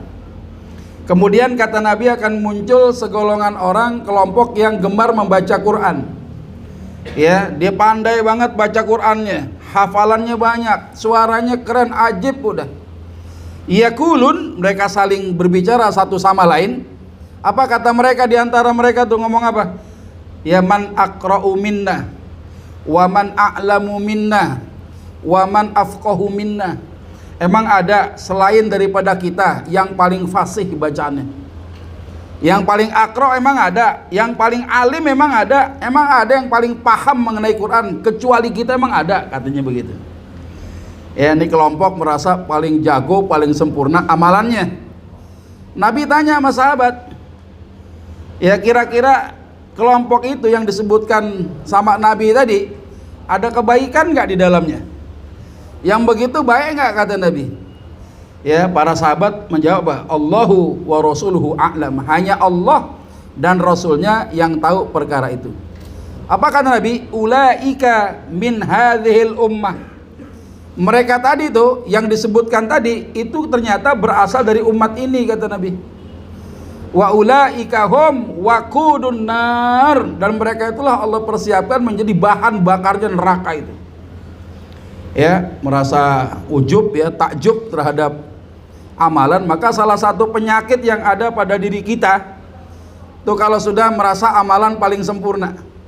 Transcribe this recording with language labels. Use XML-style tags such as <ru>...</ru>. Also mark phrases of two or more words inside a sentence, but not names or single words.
<id>Kemudian kata Nabi akan muncul segolongan orang, kelompok yang gemar membaca Quran. Ya, dia pandai banget baca Qur'annya, hafalannya banyak, suaranya keren, ajib udah. Yaqulun, mereka saling berbicara satu sama lain. Apa kata mereka di antara mereka tuh ngomong apa?</id> <ar>يا من أقرأ منا، ومن أعلم منا، ومن أفقه منا.</ar> <id>Emang ada selain daripada kita yang paling fasih bacaannya? Yang paling akro emang ada, yang paling alim emang ada yang paling paham mengenai Quran kecuali kita, emang ada, katanya begitu. Ya, ini kelompok merasa paling jago, paling sempurna amalannya. Nabi tanya sama sahabat, ya kira-kira kelompok itu yang disebutkan sama Nabi tadi, ada kebaikan nggak di dalamnya? Yang begitu baik nggak, kata Nabi? Ya, para sahabat menjawab,</id> <ar>الله ورسوله أعلم.</ar> <id>Hanya Allah dan Rasulnya yang tahu perkara itu. Apa kata Nabi?</id> <ar>أولئك من هذه الأمة.</ar> <id>Mereka tadi tuh yang disebutkan tadi itu ternyata berasal dari umat ini, kata Nabi.</id> <ar>وأولئك هم وقود النار.</ar> <id>Dan mereka itulah Allah persiapkan menjadi bahan bakarnya neraka itu. Ya, merasa ujub, ya, takjub terhadap amalan. Maka salah satu penyakit yang ada pada diri kita tuh kalau sudah merasa amalan paling sempurna.</id>